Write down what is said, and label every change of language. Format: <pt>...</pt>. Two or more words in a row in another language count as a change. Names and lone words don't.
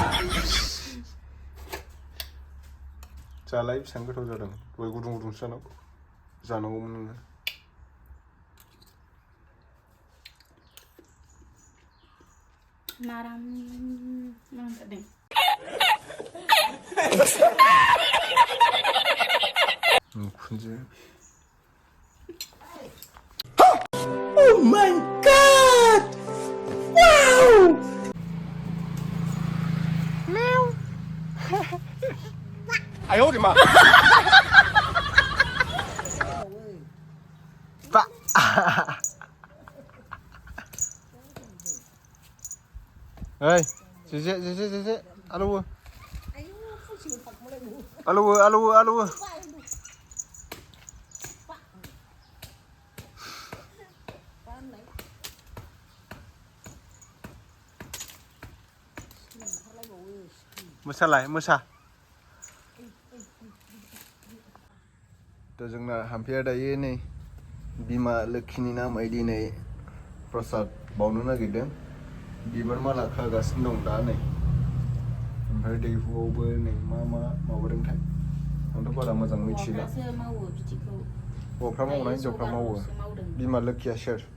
<brx>जालाय बेसेबां गोथाव जादों दहाय गुदुं गुदुंसो जानांगौमोन नोङो माराम नांथारदों खुनजो</brx> <en>Oh my God! Wow! Meow.</en> <zh>哎呦我的妈！爸！哎，姐姐，阿鲁，阿鲁。</zh> <brx>मोसालाय मोसा दा जोंना हाम्फेया दायो नै बिमा लोखिनि नामै दिनै प्रसाद बावनो नागिरदों बिबार माला खागासिनो दं दा नै ओमफ्राय दैहुआवबो नै मा माबादोंथाय आंथ' बारा मोजां मिथिला हौवाफ्रा मावना हिन्जावफ्रा मावो बिमा लोखिया सोर</brx>